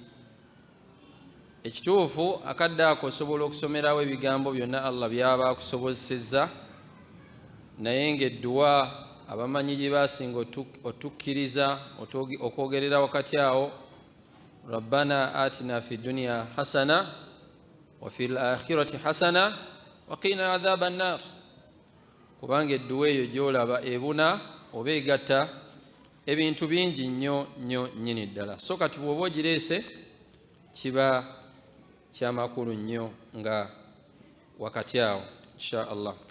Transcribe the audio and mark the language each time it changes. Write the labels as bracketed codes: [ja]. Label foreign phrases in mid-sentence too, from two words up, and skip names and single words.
[lg] Ekituufu akadde ako osobola okusomerawo ebigambo byonna Allah byaba akusobozesezza, naye ng'edduwa abamanyi gye basinga otukkiriza okwogerera wakati awo, [ar] ربنا آتنا في الدنيا حسنة وفي الآخرة حسنة وقنا عذاب النار. [lg] Kubanga edduwa eyo gy'olaba ebuna oba egatta ebintu bingi nnyo nnyo nnyini ddala. So kati bw'oba ogireese kiba kyamakulu nnyo nga wakati awo [ar] إن شاء الله.